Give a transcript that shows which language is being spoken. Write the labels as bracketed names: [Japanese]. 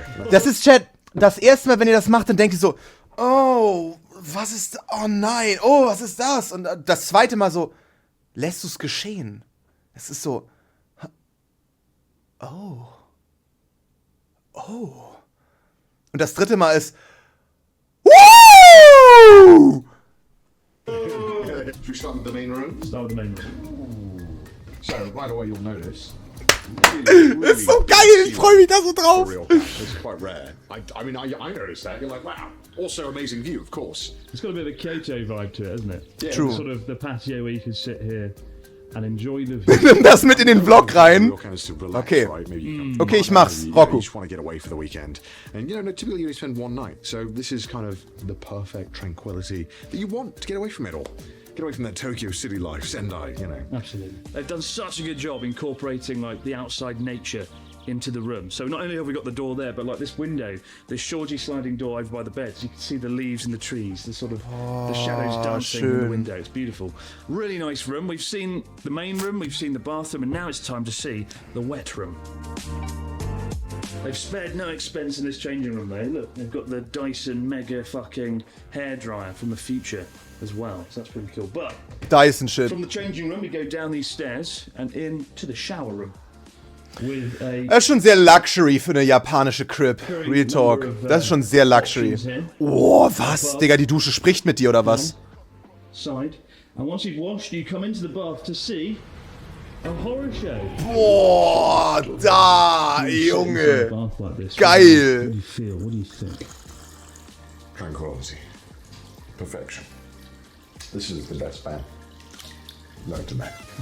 [German] Das ist, Chat, das erste Mal, wenn ihr das macht, dann denkt ihr so, oh, was ist, oh nein, oh, was ist das? Und das zweite Mal so, lässt du es geschehen? Es ist so, oh. Und das dritte Mal ist, woo! [English] Should we start with the main room? Start with the main room. So, right away you'll notice. [German] Ist so geil, ich freue mich da so drauf. [English] For real, it's quite rare. I mean, I noticed that. You're like, wow. Also, amazing view, of course. It's got a bit of a Kyoto vibe to it, hasn't it? Yeah. True. Sort of the patio where you can sit here and enjoy the view. [German] Nimm das mit in den Vlog rein. Okay. Okay, ich mach's. Rocco. [English] You just want to get away for the weekend. And, you know, typically you only spend one night. So this is kind of the perfect tranquility that you want to get away from it all. Get away from that Tokyo city life, Sendai, you know. Absolutely. They've done such a good job incorporating like the outside nature into the room. So not only have we got the door there, but like this window, this shoji sliding door over by the beds, you can see the leaves in the trees, the sort of the shadows dancing in the window. It's beautiful. Really nice room. We've seen the main room, we've seen the bathroom, and now it's time to see the wet room. They've spared no expense in this changing room though. Look, they've got the Dyson mega fucking hairdryer from the future as well. So that's pretty cool. But Dyson shit. from the changing room, we go down these stairs and into the shower room. With a [German] Das ist schon sehr Luxury für eine japanische Crib. [English] Real Talk. [German] Das ist schon sehr Luxury. Oh, was? Digga, die Dusche spricht mit dir, oder was? [English] side. And once you've washed, you come into the bath to see a horror show. [German] Boah, da, Junge. [English] Bath like this. [German] Geil. [English] What do you feel? What do you think? Tranquility. Perfection. This is the best band. Known to man.